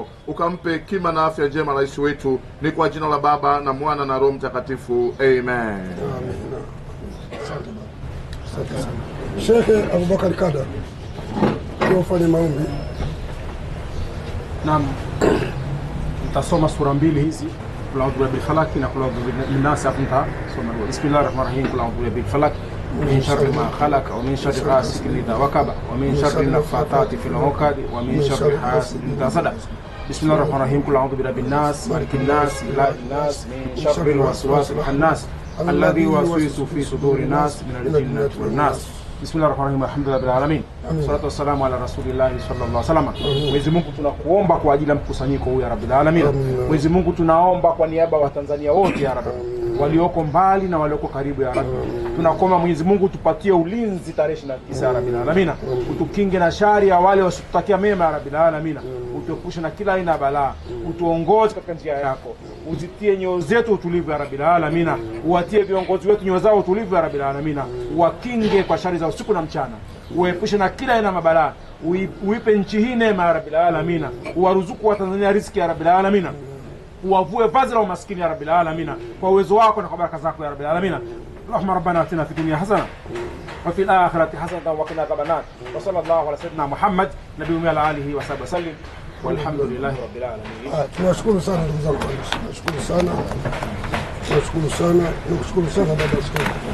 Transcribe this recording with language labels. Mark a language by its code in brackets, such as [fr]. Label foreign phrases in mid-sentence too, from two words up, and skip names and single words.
[sw] Ukampe hekima na afya njema rais wetu, ni kwa jina la Baba na Mwana na Roho Mtakatifu. Amen. Amen. Asante Baba. Asante sana. Sheikh Abubakar Kada, ufanye maombi. Naam. Tutasoma sura mbili hizi, [ar] قل أعوذ برب الفلق na قل أعوذ بالناس. Soma بسم الله الرحمن الرحيم. قل أعوذ برب الفلق من شر ما خلق ومن شر غاسق إذا وقب ومن شر النفاثات في العقد ومن شر حاسد إذا حسد. بسم الله الرحمن الرحيم. قل أعوذ برب الناس ملك الناس إله الناس من شر الوسواس الخناس الذي يوسوس في صدور الناس من الجنة والناس. بسم الله الرحمن الرحيم. الحمد لله رب العالمين. الصلاة والسلام على رسول الله صلى الله عليه وسلم. [sw] Mwenyezi Mungu tunakuomba kwa ajili ya mkusanyiko huu [ar] يا رب العالمين. [sw] Mwenyezi Mungu tunaomba kwa niaba wa Tanzania wote [ar] يا رب, [sw] walioko mbali na walioko karibu [ar] يا رب. [sw] Tunakuomba Mwenyezi Mungu tupatie ulinzi tarehe 29 [ar] يا رب العالمين. [sw] Utukinge na shari ya wale wasitutakia mema [ar] يا رب العالمين. [sw] Utuepushe na kila aina ya balaa. Utuongoze katika njia yako. Uzitie nyoyo zetu utulivu [ar] يا رب العالمين. [sw] Uwatie viongozi wetu nyoyo zao utulivu [ar] يا رب العالمين. [sw] Uwakinge kwa shari za usiku na mchana. Uepushe na kila aina mabalaa. Uipe nchi hii neema [ar] يا رب العالمين. [sw] Uwaruzuku wa Tanzania riziki [ar] يا رب العالمين. [sw] Uwavue vazi la umaskini [ar] يا رب العالمين [sw] kwa uwezo wako na kwa baraka zako [ar] يا رب العالمين. اللهم ربنا آتنا في الدنيا حسنة وفي الآخرة حسنة وقنا عذاب النار. وصلى الله على سيدنا محمد النبي وآله وصحبه وسلم. والحمد لله رب العالمين. [sw] Tunashukuru sana ndugu zangu. Tunashukuru sana. Tunashukuru sana. Tunashukuru sana baba askofu.